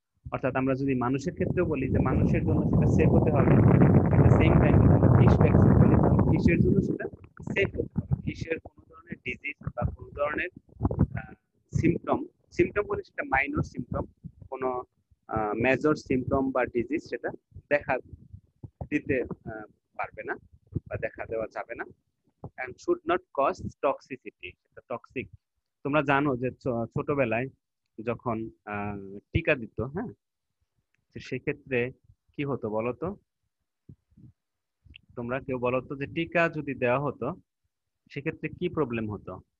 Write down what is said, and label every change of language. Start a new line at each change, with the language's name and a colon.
Bangla: অর্থাৎ আমরা যদি মানুষের ক্ষেত্রেও বলি যে মানুষের জন্য সেটা সেফ হতে হবে, এট দ্য সেম টাইম যদি আমরা ফিশ ভ্যাকসিন বলি তাহলে ফিশের জন্য সেটা সেফ হতে হবে। ফিশের কোনো ধরনের ডিজিজ বা কোনো ধরনের সিমটম, বলে সেটা মাইনর সিমটম, কোনো মেজর সিমটম বা ডিজিজ সেটা দেখা দিতে পারবে না বা দেখা দেওয়া যাবে না।
English: and should not cause toxicity,
Bangla: সেটা টক্সিক। তোমরা জানো যে ছোটবেলায় যখন টিকা দিত, হ্যাঁ, সেক্ষেত্রে কি হতো বলো তো, তোমরা কেউ বলো তো, যে টিকা যদি দেওয়া হতো সেক্ষেত্রে কি প্রবলেম হতো?